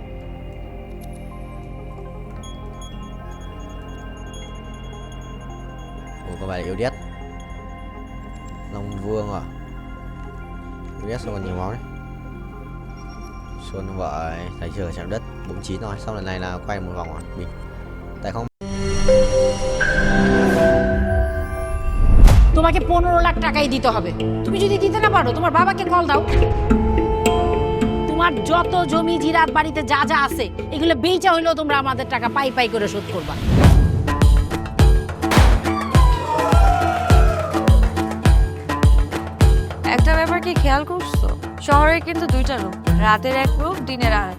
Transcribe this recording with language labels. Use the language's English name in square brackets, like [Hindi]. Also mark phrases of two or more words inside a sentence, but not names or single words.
[Vietnamese] Có bài yêu đét Long Vương à? Yêu đét sao còn nhiều máu đấy. Xuân vợ thấy chưa, chạm đất 49 rồi, xong lần này là quay một vòng rồi mình tại không. [Bangla] তোমাকে 15 লাখ টাকাই দিতে হবে। তুমি যদি দিতে না পারো তোমার বাবাকে কল দাও। তোমার যত জমি জিরাত বাড়িতে যা যা আছে এগুলো বেচা হইলেও তোমরা আমাদের টাকা পাই পাই করে শোধ করবা। একটা ব্যাপার কি খেয়াল করছো, শহরে কিন্তু দুইটা রূপ, রাতের এক রূপ, দিনের আর এক।